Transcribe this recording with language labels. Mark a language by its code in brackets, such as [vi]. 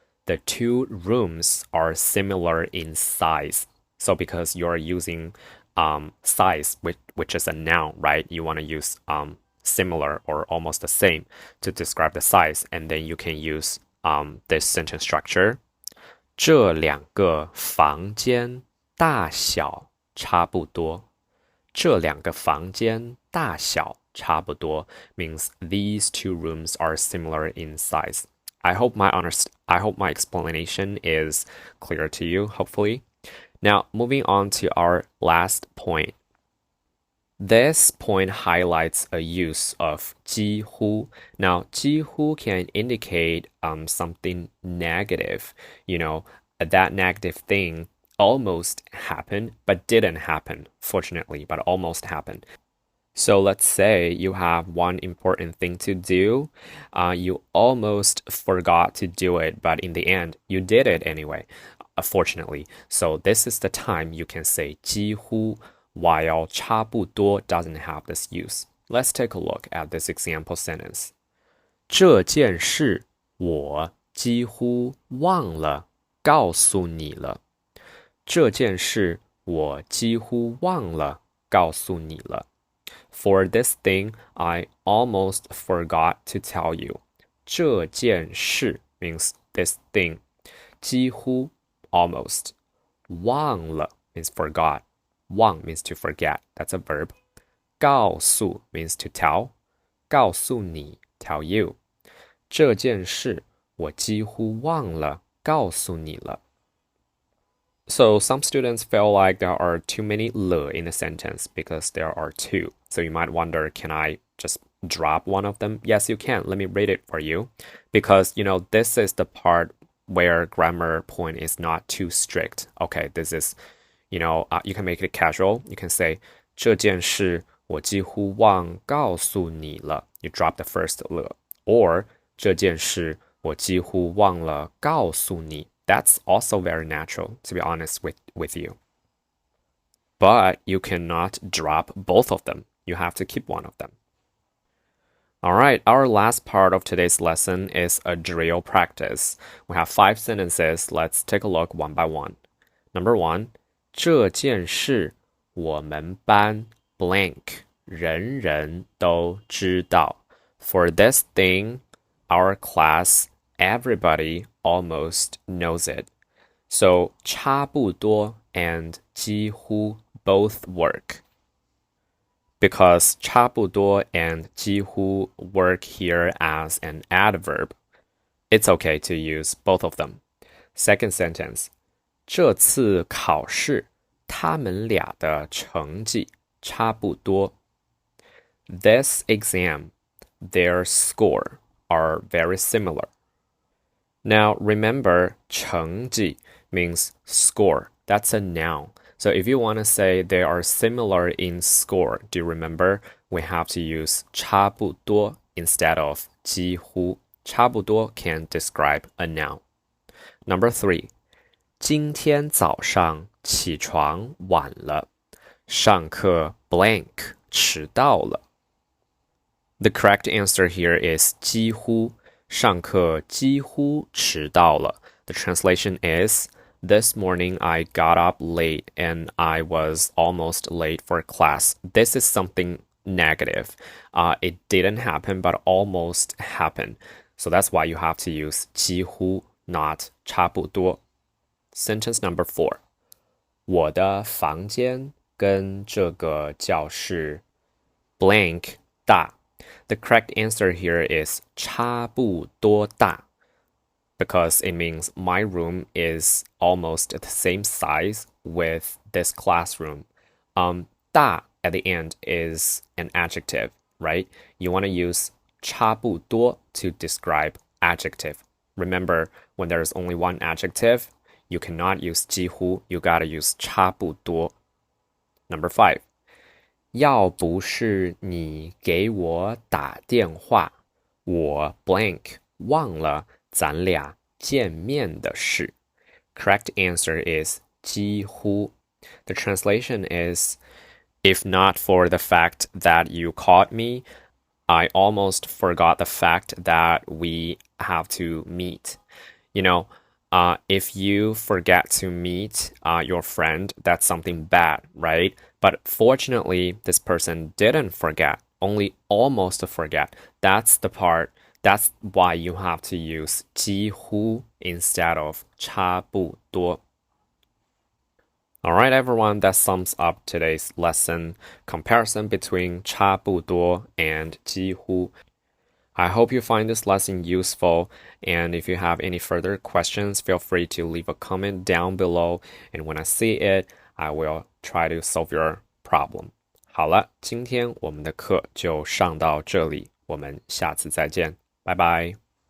[en] The two rooms are similar in size. So because you're using size, which is a noun, right? You want to use similar or almost the same to describe the size, and then you can use this sentence structure. [zh] 这两个房间大小差不多。这两个房间大小差不多 [en] means these two rooms are similar in size. I hope my explanation is clear to you, hopefully. Now, moving on to our last point. This point highlights a use of 几乎. Now, 几乎 can indicate something negative. That negative thing almost happened, but didn't happen, fortunately, but almost happened. So let's say you have one important thing to do. You almost forgot to do it, but in the end, you did it anyway, fortunately. So this is the time you can say 几乎, while 差不多 doesn't have this use. Let's take a look at this example sentence. [zh] 这件事我几乎忘了告诉你了。这件事我几乎忘了告诉你了。 [en] For this thing, I almost forgot to tell you. 这件事 means this thing. 几乎 almost. 忘了 means forgot. 忘 means to forget. That's a verb. 告诉 means to tell. 告诉你 tell you. [zh] 这件事我几乎忘了告诉你了。 [en] So some students feel like there are too many 了 in the sentence because there are two. So you might wonder, can I just drop one of them? Yes, you can. Let me read it for you. Because, this is the part where grammar point is not too strict. Okay, this is, you can make it casual. You can say, [zh] 这件事我几乎忘告诉你了. [en] You drop the first 了. [zh] Or, 这件事我几乎忘了告诉你. [en] That's also very natural, to be honest with you. But you cannot drop both of them. You have to keep one of them. All right, our last part of today's lesson is a drill practice. We have 5 sentences. Let's take a look one by one. Number 1, [zh] 这件事我们班 blank 人人都知道. [en] For this thing, our class, everybody almost knows it. So 差不多 and 几乎 both work. Because 差不多 and 几乎 work here as an adverb, it's okay to use both of them. Second sentence, [zh] 这次考试他们俩的成绩差不多. [en] This exam, their score are very similar. Now remember, 成绩 means score. That's a noun. So if you want to say they are similar in score, do you remember? We have to use 差不多 instead of 几乎. 差不多 can describe a noun. Number 3, [zh] 今天早上起床晚了，上课 blank 迟到了。 [en] The correct answer here is [zh] 几乎，上课几乎迟到了。 [en] The translation is This morning I got up late and I was almost late for class. This is something negative. It didn't happen, but almost happened. So that's why you have to use 几乎, not 差不多. Sentence number 4. [zh] 我的房间跟这个教室 blank 大。 [en] The correct answer here is 差不多大 because it means my room is almost the same size with this classroom. 大 at the end is an adjective, right? You want to use 差不多 to describe adjective. Remember, when there's only one adjective, you cannot use 几乎, you gotta use 差不多. Number 5. [zh] 要不是你给我打电话，我 blank 忘了咱俩见面的事。 [en] Correct answer is 几乎。 The translation is, if not for the fact that you caught me, I almost forgot the fact that we have to meet. You know, if you forget to meet your friend, that's something bad, right? But fortunately, this person didn't forget, only almost forget. That's the part, that's why you have to use 几乎 instead of 差不多. Alright, everyone, that sums up today's lesson. Comparison between 差不多 and 几乎. I hope you find this lesson useful, and if you have any further questions, feel free to leave a comment down below, and when I see it, I will try to solve your problem. [zh] 好了，今天我们的课就上到这里，我们下次再见，拜拜。